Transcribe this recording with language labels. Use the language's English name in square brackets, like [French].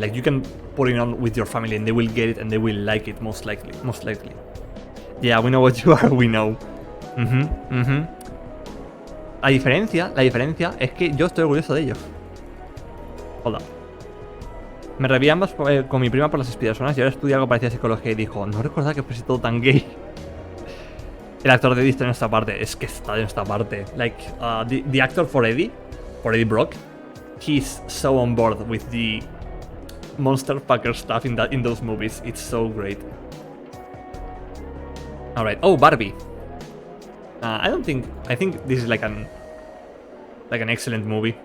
[English] Like you can put it on with your family and they will get it and they will like it most likely. Yeah, we know what you are. We know. [Spanish] La diferencia es que yo estoy orgulloso de ellos. Hola. Me reví ambas con mi prima por las espidazonas y ahora estudia algo parecido a psicología y dijo, no recordaba que fuese todo tan gay. El actor de Eddie está en esta parte, es que está en esta parte. [English] Like, the actor for Eddie Brock, he's so on board with the monster fucker stuff in those movies. It's so great. Alright, oh, Barbie. I think this is like an excellent movie.